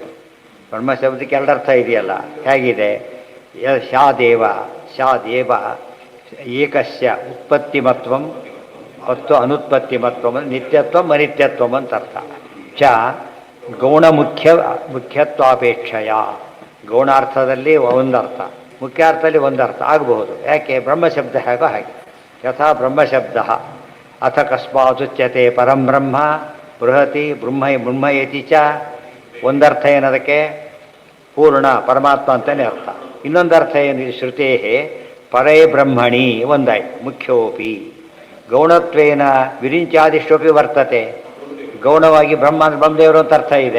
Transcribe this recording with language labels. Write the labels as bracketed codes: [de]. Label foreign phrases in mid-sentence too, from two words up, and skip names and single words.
[kn] ಬ್ರಹ್ಮ ಶಬ್ದಕ್ಕೆ ಎರಡು ಅರ್ಥ ಇದೆಯಲ್ಲ ಹೇಗಿದೆ? [sa] ಶಾದೇವ ಏಕಸ್ಯ ಉತ್ಪತ್ತಿಮತ್ವಂ [kn] ಮತ್ತು [sa] ಅನುತ್ಪತ್ತಿಮತ್ವಂ, ನಿತ್ಯತ್ವಂ ಅನಿತ್ಯತ್ವಂ [kn] ಅಂತ ಅರ್ಥ. [sa] ಚ ಗೌಣ ಮುಖ್ಯತ್ವಾಪೇಕ್ಷೆಯ, [kn] ಗೌಣಾರ್ಥದಲ್ಲಿ ಒಂದರ್ಥ, ಮುಖ್ಯಾರ್ಥದಲ್ಲಿ ಒಂದರ್ಥ ಆಗಬಹುದು. ಯಾಕೆ? ಬ್ರಹ್ಮಶಬ್ದ ಹೇಗೋ ಹಾಗೆ. [sa] ಯಥಾ ಬ್ರಹ್ಮಶಬ್ದ ಅಥ ಕಸ್ಮಾದುಚ್ಯತೆ ಪರಂ ಬ್ರಹ್ಮ ಬೃಹತಿ ಬ್ರಹ್ಮಯತಿ ಚ. [kn] ಒಂದರ್ಥ ಏನದಕ್ಕೆ? ಪೂರ್ಣ ಪರಮಾತ್ಮ ಅಂತಲೇ ಅರ್ಥ. ಇನ್ನೊಂದು ಅರ್ಥ ಏನು? [sa] ಶ್ರುತೇ ಪರೇ ಬ್ರಹ್ಮಣಿ [kn] ಒಂದಾಯ್ತು. [sa] ಮುಖ್ಯೋಪಿ ಗೌಣತ್ವೇನ ವಿರಿಂಚಾದಿಷ್ಟೋಪಿ ವರ್ತತೆ. [kn] ಗೌಣವಾಗಿ ಬ್ರಹ್ಮದೇವರು ಅಂತ ಅರ್ಥ ಇದೆ.